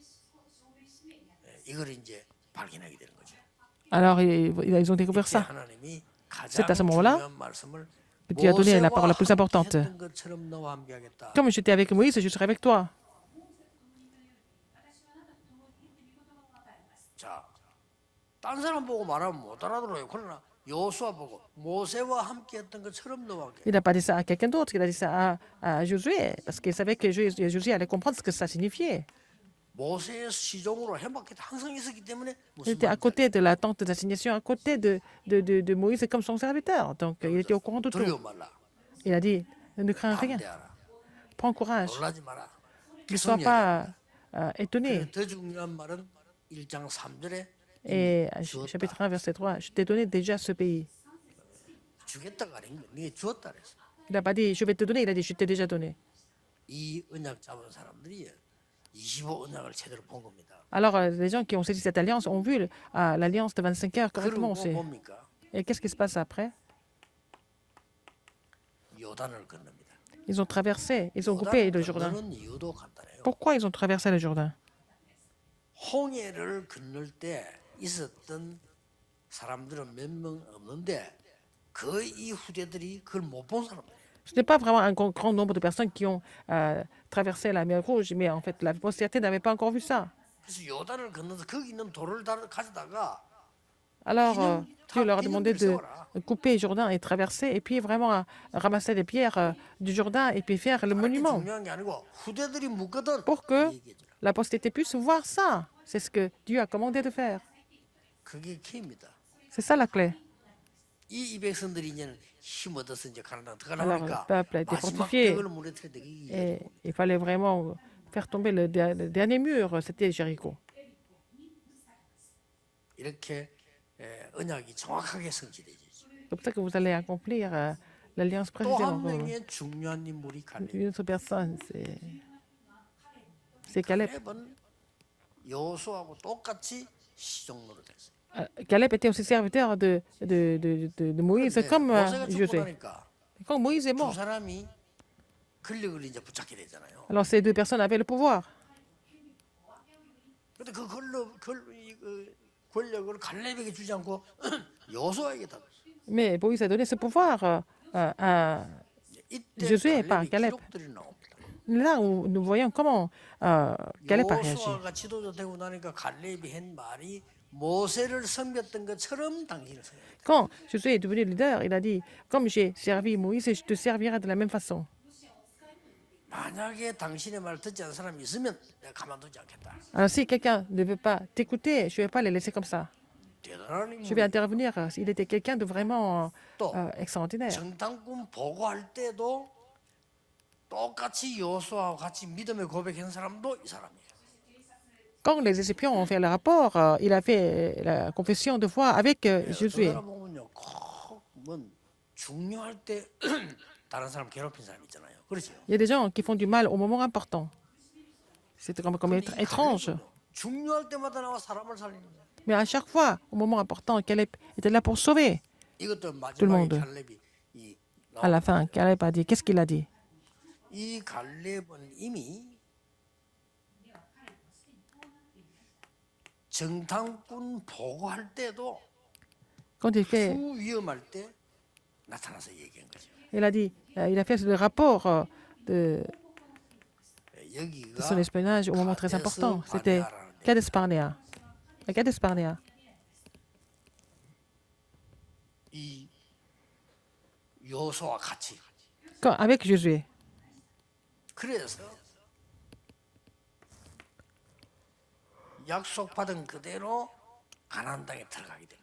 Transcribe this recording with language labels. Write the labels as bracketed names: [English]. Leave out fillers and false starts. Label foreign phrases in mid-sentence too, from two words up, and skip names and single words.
[Korean] 이걸 이제 발견하게 되는 거죠. [French] Alors, ils ont découvert ça. [Korean] 하나님이 [French] C'est [Korean] 가장 [French] à ce moment-là [Korean] 중요한 말씀을 [French] que Dieu a donné la parole la plus importante. [Korean] 했던 것처럼 너와 함께하겠다. [French] Comme j'étais avec Moïse, je serai avec toi. [Korean] 자, 딴 사람 보고 말하면 못 알아들어요. 그러나 여호수아 보고 모세와 함께했던 것처럼 너와 함께. [French] Il n'a pas dit ça à quelqu'un d'autre, il a dit ça à Josué, parce qu'il savait que Josué allait comprendre ce que ça signifiait. [Korean] 모세의 시종으로 해막에 항상 있었기 때문에 [French] Il [Korean] 무슨 [French] était à [Korean] 말인지 [French] côté de la tente d'assignation, à côté de Moïse comme son serviteur. Donc, il était au courant de tout. [Korean] 두려워 말라. [French] Il a dit, ne crains rien, [Korean] 반대하라. [French] prends courage, [Korean] 놀라지 마라. [French] ne sois pas étonné. [Korean] 더 중요한 말은 1장 3절에 [French] Et chapitre 1, verset 3, je t'ai donné déjà ce pays. [Korean] 주겠다가 아닌 거. 네게 주었다 그랬어. [French] Il n'a pas dit, je vais te donner, il a dit, je t'ai déjà donné. [Korean] 이 언약 잡은 사람들이 25 언약을 제대로 본 겁니다. [French] Alors, les gens qui ont saisi cette alliance ont vu l'alliance de 25 heures correctement [Korean] 그리고 [French] aussi. [Korean] 뭡니까? [French] Et qu'est-ce qui se passe après? [Korean] 요단을 건넙니다. [French] Ils ont traversé, ils ont coupé le Jourdain. [Korean] 건너는 이유도 간단해요. [French] Pourquoi ils ont traversé le Jourdain? [Korean] 홍해를 건널 때 있었던 사람들은 몇 명 없는데 거의 이 후대들이 그걸 못 본 사람들이에요. [French] Ce n'est pas vraiment un grand nombre de personnes qui ont traversé la mer Rouge, mais en fait, la postérité n'avait pas encore vu ça. [Korean] 그래서 요단을 건너서 거기 있는 돌을 가져다가 [French] Alors, Dieu leur a demandé de couper le Jourdain et traverser, et puis vraiment ramasser des pierres du Jourdain et puis faire le [Korean] 그게 [French] monument [Korean] 중요한 게 아니고 후대들이 묻거든 [French] pour que [Korean] 이 얘기해주라. [French] la postérité puisse voir ça. C'est ce que Dieu a commandé de faire. [Korean] 그게 키입니다. [French] C'est ça la clé. [Korean] 이 백성들이 이제는 힘 얻어서 이제 가나안 [French] Alors, le [Korean] 들어가니까 [French] peuple a été [Korean] 마지막 [French] fortifié [Korean] 벽을 무너뜨려 내기 [French] et il fallait vraiment faire tomber le dernier mur, c'était Jéricho. [Korean] 이렇게 언약이 정확하게 성취되지. [French] C'est comme ça que vous allez accomplir l'alliance [Korean] 또 [French] précisément. [Korean] 한 명의 중요한 인물이 갈렙. [French] Une autre personne, c'est Caleb. [Korean] 갈렙은 여호수아하고 똑같이 시종노를 했어요. [French] Caleb était aussi serviteur de Moïse, [Korean] 그런데 [French] comme [Korean] 모세가 죽고 [French] Josué. [Korean] 나니까 [French] Quand Moïse est [Korean] 두 [French] mort, [Korean] 사람이 권력을 이제 붙잡게 되잖아요. [French] alors ces deux personnes avaient le pouvoir. [Korean] 근데 그 권력을 갈렙에게 주지 않고 여호수아에게 다 줬어요. [French] Mais Moïse a donné ce pouvoir à [Korean] 이때 [French] Josué par [Korean] 갈렙의 [French] Caleb. [Korean] 기록들이 나옵니다. [French] Là où nous voyons comment Caleb a réagi. [Korean] 여호수아가 지도자 되고 나니까 갈렙이 한 말이 모세를 섬겼던 것처럼 당신을 섬겼다. [French] Quand Josué est devenu leader, il a dit, comme j'ai servi Moïse, je te servirai de la même façon. [Korean] 만약에 당신의 말 듣지 않는 사람이 있으면 내가 가만두지 않겠다. [French] Alors si quelqu'un ne veut pas t'écouter, je ne vais pas les laisser comme ça. [Korean] 대단한 [French] Je vais [Korean] 인물. [French] intervenir. Il était quelqu'un de vraiment [Korean] 또 [French] extraordinaire. [Korean] 정탐꾼 보고할 때도 똑같이 여호수아와 같이 믿음의 고백한 사람도 이 사람이에요. [French] Quand les Égyptiens ont fait le rapport, il a fait la confession de foi avec Josué. [Korean] 어떤 사람 보면요, 꼭뭐 중요할 때 다른 사람 괴롭힌 사람 있잖아요. 그렇죠? [French] Il y a des gens qui font du mal au moment important. C'est comme être étrange. [Korean] 중요할 때마다 나와 사람을 살리는 거예요. [French] Mais à chaque fois, au moment important, Caleb était là pour sauver. [Korean] 이것도 [French] le [Korean] 마지막에 [French] monde. [Korean] 갈렙이 [French] À la fin, Caleb a dit, qu'est-ce qu'il a dit? [Korean] 이 갈렙은 이미 정탐꾼 보고할 때도 [French] Quand il fait, [Korean] 후 위험할 때 나타나서 얘기한 거죠. [French] il a dit, il a fait le rapport de [Korean] 여기가 [French] son espionnage au moment très important. C'était Kades Barnea. À Kades Barnea. [Korean] 이 여호수아와 같이 [French] Avec Josué. [Korean] 그래서 약속받은 그대로 가나안 땅에 들어가게 됩니다.